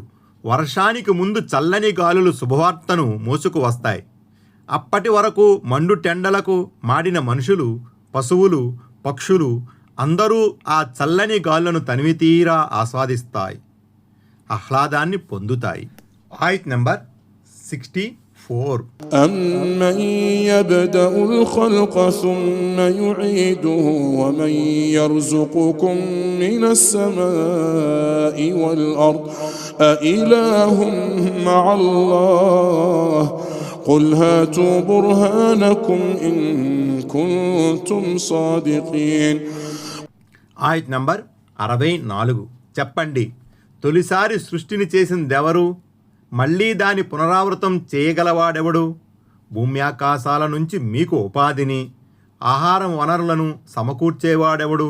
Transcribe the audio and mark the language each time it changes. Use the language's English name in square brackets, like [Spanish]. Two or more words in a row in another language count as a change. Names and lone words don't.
[Telugu] వర్షానికి ముందు చల్లని గాలులు శుభవార్తను మోసుకు వస్తాయి. అప్పటి వరకు మండు టెండలకు మాడిన మనుషులు, పశువులు, పక్షులు అందరూ ఆ చల్లని గాలులను తనివితీరా ఆస్వాదిస్తాయి, ఆహ్లాదాన్ని పొందుతాయి. ఆయత్ నంబర్ 64. [Arabic] أَمَّنْ يَبْدَأُ الْخَلْقَ ثُمَّ يُعِيدُهُ وَمَنْ يَرْزُقُكُم مِّنَ السَّمَاءِ وَالْأَرْضِ أَإِلَٰهٌ مَّعَ اللَّهِ قُلْ هَاتُوا بُرْهَانَكُمْ إِن كُنتُمْ صَادِقِينَ. [Telugu] ఆయత్ నంబర్ 64. చెప్పండి, తొలిసారి సృష్టిని చేసిందెవరు? మళ్ళీ దాని పునరావృతం చేయగలవాడెవడు? భూమ్యాకాశాల నుంచి మీకు ఉపాధిని, ఆహారం వనరులను సమకూర్చేవాడెవడు?